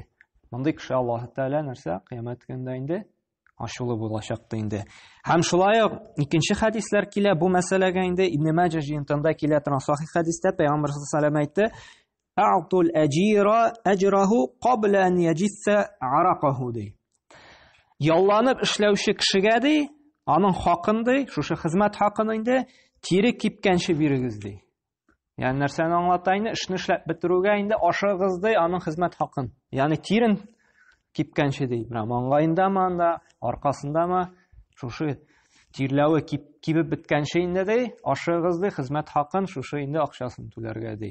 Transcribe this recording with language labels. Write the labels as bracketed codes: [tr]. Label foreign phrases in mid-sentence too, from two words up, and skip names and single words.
[tt] Мондый кеше Аллаһ Тәала нәрсә кыямәт көндә инде ачулы булачак инде. Һәм шулай ук икенче хәдисләр килә бу мәсьәләгә инде Ибн Маҗа җыентыгында килә торган сахих хәдистә Пәйгамбер [ar] صلى الله عليه وسلم [tt] әйтте: [ar] "أعطوا الأجير أجره قبل أن يجف عرقه." [tt] ди. Ялланып эшләүче кешегә ди, аның хакын ди, шушы хезмәт хакын инде тире кипкәнче бирегез ди. Ягъни нәрсәне аңлата инде, эшне эшләп бетерүгә инде ашыгыз ди аның хезмәт хакын. Ягъни тирен кипкәнче ди. Менә маңгаендамы анда, аркасындамы шушы тирләве кибеп беткәнче инде ди, ашыгыз ди, хезмәт хакын шушы инде акчасын түләргә ди.